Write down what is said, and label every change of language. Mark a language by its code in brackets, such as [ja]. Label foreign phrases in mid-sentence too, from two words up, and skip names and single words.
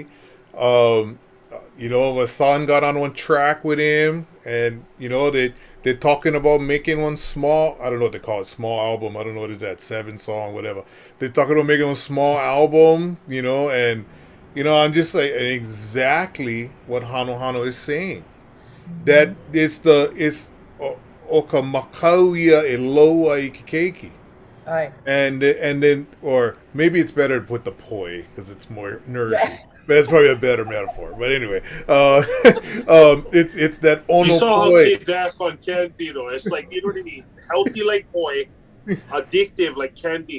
[en] You know, my son got on one track with him, and, you know, they're talking about making one small, I don't know what they call it, small album. I don't know what is that, 7-song, whatever. They're talking about making a small album, you know, and, you know, I'm just like, exactly what Hano is saying. That it's [haw] oka makauia e loa I keiki. [en] And then, or maybe it's better to put the poi, because it's more nourishing. Yeah. That's probably a better metaphor. But anyway, it's that ono. You saw how kids act on candy, though. It's like, you know what I mean? Healthy like poi, addictive like candy.